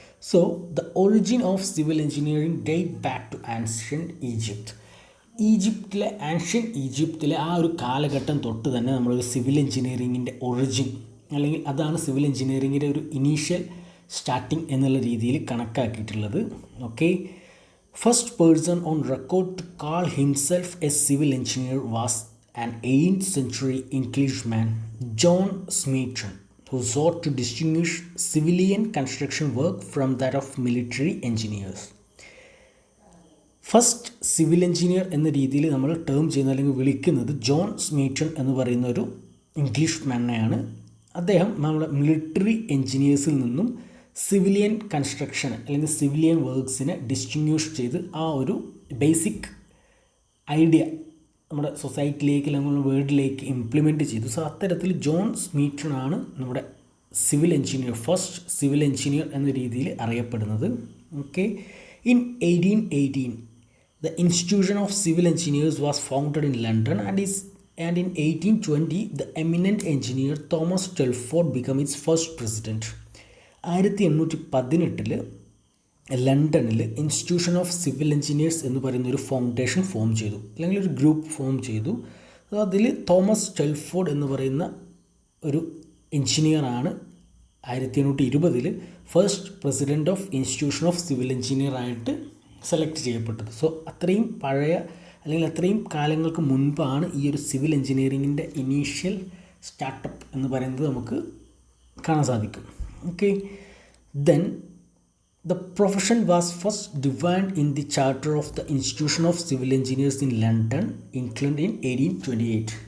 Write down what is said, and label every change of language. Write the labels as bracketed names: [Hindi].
[English] So the origin of civil engineering date back to ancient Egypt. [Malayalam] Ancient ഈജിപ്തിലെ ആ ഒരു കാലഘട്ടം തൊട്ട് തന്നെ നമ്മളൊരു സിവിൽ എഞ്ചിനീയറിംഗിൻ്റെ ഒറിജിൻ അല്ലെങ്കിൽ അതാണ് സിവിൽ എഞ്ചിനീയറിംഗിൻ്റെ ഒരു ഇനീഷ്യൽ സ്റ്റാർട്ടിങ് എന്നുള്ള രീതിയിൽ കണക്കാക്കിയിട്ടുള്ളത്. [English] Okay, first person on record to call himself a civil engineer was an 8th century Englishman, John Smeaton, who sought to distinguish civilian construction work from that of military engineers. [Malayalam] First civil engineer എന്ന രീതിയിൽ നമ്മൾ term ചെയ്യുന്ന അല്ലെങ്കിൽ വിളിക്കുന്നത് John സ്മീറ്റൺ എന്ന് പറയുന്ന ഒരു English മാനെയാണ്. അദ്ദേഹം നമ്മുടെ മിലിറ്ററി എഞ്ചിനീയേഴ്സിൽ നിന്നും സിവിലിയൻ കൺസ്ട്രക്ഷൻ അല്ലെങ്കിൽ സിവിലിയൻ വർക്ക്സിനെ ഡിസ്റ്റിങ്വിഷ് ചെയ്ത് ആ ഒരു ബേസിക് ഐഡിയ നമ്മുടെ സൊസൈറ്റിയിലേക്ക് അല്ലെങ്കിൽ വേൾഡിലേക്ക് ഇംപ്ലിമെൻറ്റ് ചെയ്തു. സോ അത്തരത്തിൽ ജോൺ സ്മീറ്റൺ ആണ് നമ്മുടെ civil engineer, first civil engineer എന്ന രീതിയിൽ അറിയപ്പെടുന്നത്. [English] Okay, in 1818 the institution of civil engineers was founded in London and in 1820 the eminent engineer Thomas Telford became its first president. [Malayalam] 1818 ലണ്ടനിൽ ഇൻസ്റ്റിറ്റ്യൂഷൻ ഓഫ് സിവിൽ എഞ്ചിനീയേഴ്സ് എന്ന് പറയുന്ന ഒരു foundation form ചെയ്തു അല്ലെങ്കിൽ ഒരു ഗ്രൂപ്പ് ഫോം ചെയ്തു. അതിൽ തോമസ് ടെൽഫോർഡ് എന്ന് പറയുന്ന ഒരു എഞ്ചിനീയറാണ് 1820 first president of institution of civil engineer ആയിട്ട് സെലക്ട് ചെയ്യപ്പെട്ടത്. സോ അത്രയും പഴയ അല്ലെങ്കിൽ അത്രയും കാലങ്ങൾക്ക് മുൻപാണ് ഈ ഒരു സിവിൽ എഞ്ചിനീയറിങ്ങിൻ്റെ ഇനീഷ്യൽ സ്റ്റാർട്ടപ്പ് എന്ന് പറയുന്നത് നമുക്ക് കാണാൻ സാധിക്കും. [English] Okay, then the profession was first defined in the charter of the Institution of Civil Engineers in London, England in 1828.